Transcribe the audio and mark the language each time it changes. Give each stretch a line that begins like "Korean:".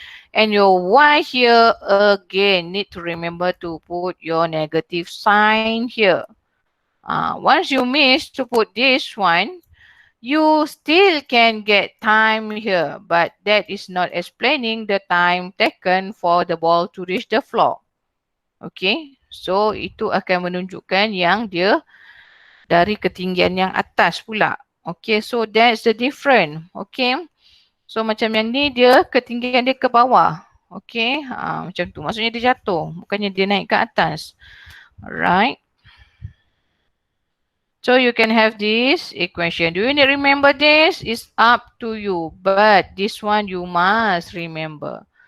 English: And your Y here again need to remember to put your negative sign here. Once you miss to put this one, you still can get time here, but that is not explaining the time taken for the ball to reach the floor.
Malay: Okay, so itu akan menunjukkan yang dia dari ketinggian yang atas pula.
English: Okay, so that's the difference.
Malay: Okay, so macam yang ni dia ketinggian dia ke bawah. Okay, macam tu. Maksudnya dia jatuh, bukannya dia naik ke atas.
English: Alright. So you can have this equation. Do you need to remember this? It's up to you. But this one you must remember.